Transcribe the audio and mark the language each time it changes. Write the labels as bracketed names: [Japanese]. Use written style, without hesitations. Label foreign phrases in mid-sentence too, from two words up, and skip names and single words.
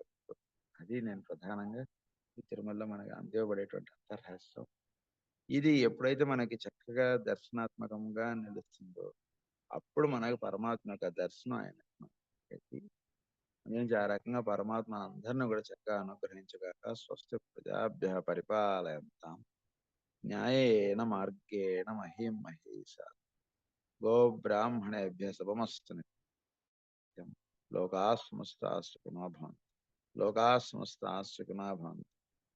[Telugu] అది నేను ప్రధానంగా ఈ తిరుమలలో మనకి అందివ్వబడేటువంటి అంతర్రహస్యం. ఇది ఎప్పుడైతే మనకి చక్కగా దర్శనాత్మకంగా నిలుస్తుందో అప్పుడు మనకు పరమాత్మ యొక్క దర్శనం ఆయన నుంచి ఆ రకంగా పరమాత్మ అందరిని కూడా చక్కగా అనుగ్రహించగాక. [Sanskrit] స్వస్తి ప్రజాభ్య పరిపాలయంతాం న్యాయేన మార్గేణ మహీం మహేశ గో బ్రాహ్మణేభ్య శుభమస్తు నిత్యం. లోకాః సమస్తాః సుఖినో భవంతు. లోకాః సమస్తాః సుఖినో భవంతు.